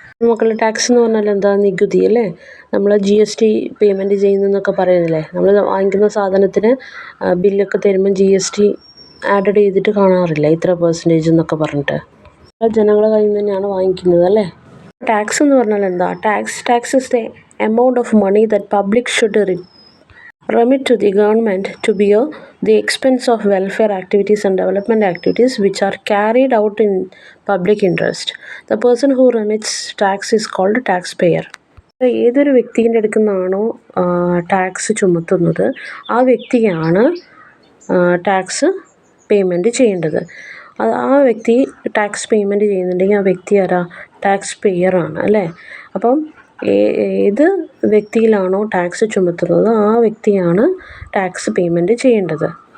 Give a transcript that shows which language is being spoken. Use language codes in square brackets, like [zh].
[ml] മക്കളുടെ ടാക്സ് എന്ന് പറഞ്ഞാൽ എന്താ? നികുതി അല്ലേ. നമ്മൾ GST പേയ്മെൻറ്റ് ചെയ്യുന്നതെന്നൊക്കെ പറയുന്നില്ലേ. നമ്മൾ വാങ്ങിക്കുന്ന സാധനത്തിന് ബില്ലൊക്കെ തരുമ്പം GST ആഡഡ് ചെയ്തിട്ട് കാണാറില്ല, ഇത്ര % എന്നൊക്കെ പറഞ്ഞിട്ട്. ജനങ്ങളുടെ കയ്യിൽ നിന്ന് തന്നെയാണ് വാങ്ങിക്കുന്നത് അല്ലേ. ടാക്സ് എന്ന് പറഞ്ഞാൽ എന്താ? [en] Tax is the amount of money that public should remit to the government to bear the expense of welfare activities and development activities which are carried out in public interest. The person who remits tax is called taxpayer. [ml] ഏതൊരു വ്യക്തിൻ്റെ അടുത്ത് നിന്നാണോ tax ചുമത്തുന്നത് ആ വ്യക്തിയാണ് tax payment ചെയ്യേണ്ടത്. ആ വ്യക്തി tax payment ചെയ്യുന്നുണ്ടെങ്കിൽ ആ വ്യക്തി ആരാ? ടാക്സ് പേയറാണ് അല്ലേ. അപ്പം ഏത് വ്യക്തിയിലാണോ ടാക്സ് ചുമത്തുന്നത് ആ വ്യക്തിയാണ് ടാക്സ് പേയ്മെൻറ്റ് ചെയ്യേണ്ടത്.